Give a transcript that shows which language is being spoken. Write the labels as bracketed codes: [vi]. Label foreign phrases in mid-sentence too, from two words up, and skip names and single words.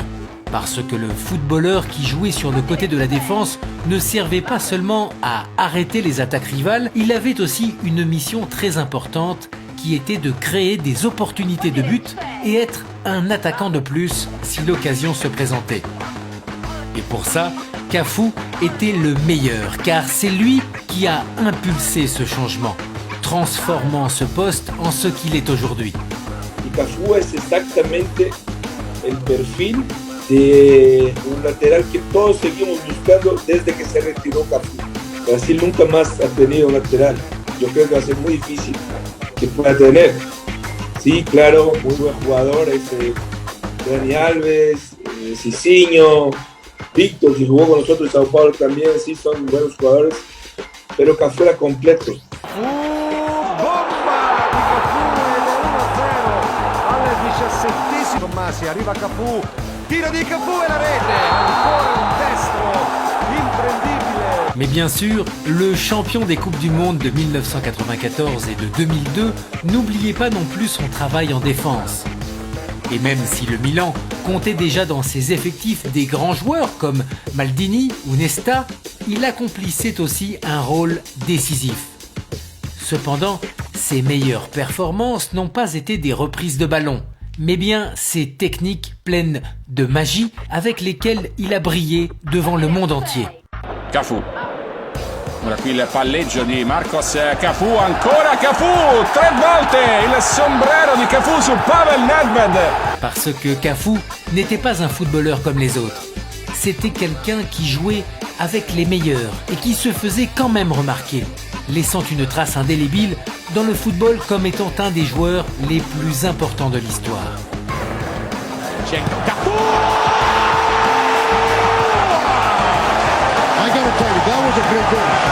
[fr] Parce que le footballeur qui jouait sur le côté de la défense ne servait pas seulement à arrêter les attaques rivales, il avait aussi une mission très importante qui était de créer des opportunités de but et être un attaquant de plus si l'occasion se présentait. Et pour ça, Cafú était le meilleur car c'est lui qui a impulsé ce changement, transformant ce poste en ce qu'il est aujourd'hui. [es] Y Cafú es exactamente el perfil de un lateral que todos seguimos buscando desde que se retiró Cafú. Brasil nunca más ha tenido un lateral. Yo creo que va a ser muy difícil que pueda tener. Sí, claro, muy buen jugador, Dani Alves, Cicinho, Víctor, que jugó con nosotros en Sao Paulo también, sí, son buenos jugadores, pero Cafú era completo. [it] Tommasi, arriva Cafú, tiro di Cafú e la rete, ancora un destro imprendibile. [fr] Mais bien sûr, le champion des Coupes du Monde de 1994 et de 2002 n'oubliait pas non plus son travail en défense. Et même si le Milan comptait déjà dans ses effectifs des grands joueurs comme Maldini ou Nesta, il accomplissait aussi un rôle décisif. Cependant, ses meilleures performances n'ont pas été des reprises de ballon, mais bien ces techniques pleines de magie avec lesquelles il a brillé devant le monde entier. Cafú. [it] Ora qui il palleggio di Marcos Cafú, ancora Cafú, 3 volte il sombrero di Cafú su Pavel Nedved. [fr] Parce que Cafú n'était pas un footballeur comme les autres. C'était quelqu'un qui jouait avec les meilleurs et qui se faisait quand même remarquer, laissant une trace indélébile dans le football comme étant un des joueurs les plus importants de l'histoire. Cafú! [en] I gotta tell you, that was a great goal.